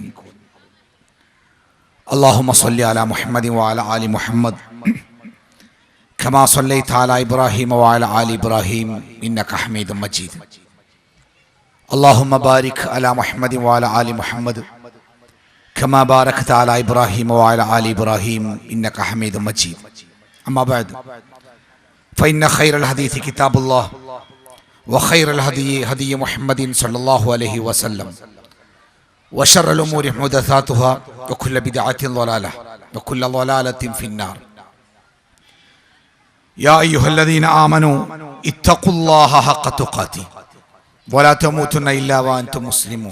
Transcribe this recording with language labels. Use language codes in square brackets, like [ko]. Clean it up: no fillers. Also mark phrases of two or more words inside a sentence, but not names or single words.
[ar] اللهم صل على محمد وعلى آل محمد كما صليت على إبراهيم وعلى آل إبراهيم إنك حميد مجيد. اللهم بارك على محمد وعلى آل محمد كما باركت على إبراهيم وعلى آل إبراهيم إنك حميد مجيد. أما بعد، فإن خير الحديث كتاب الله وخير الهدي هدي محمد صلى الله عليه وسلم وشر الأمور محدثاتها وكل بدعة ضلالة وكل ضلالة في النار. يا أيها الذين آمنوا اتقوا الله حق تقاته ولا تموتن إلا وأنتم مسلمون.